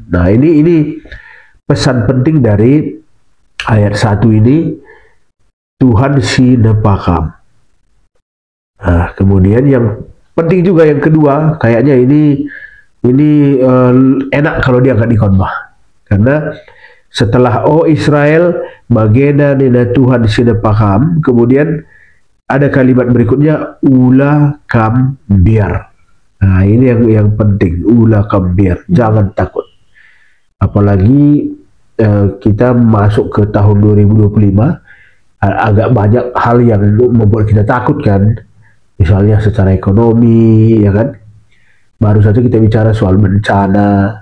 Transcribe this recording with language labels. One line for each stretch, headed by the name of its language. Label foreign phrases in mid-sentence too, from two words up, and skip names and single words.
Indonesian: Nah, ini pesan penting dari ayat 1 ini,
Batak Karo: Tuhan si nepakam.
Indonesian: Nah, kemudian yang penting juga yang kedua, kayaknya ini enak kalau dia diangkat di khotbah. Karena setelah Israel
Batak Karo: bagena nina Tuhan si nepakam,
Indonesian: kemudian ada kalimat berikutnya,
Batak Karo: ulah kam biar.
Indonesian: Nah, ini yang penting,
Batak Karo: ulah kam biar,
Indonesian: jangan takut. Apalagi kita masuk ke tahun 2025, agak banyak hal yang membuat kita takut kan. Misalnya secara ekonomi, ya kan. Baru saja kita bicara soal bencana.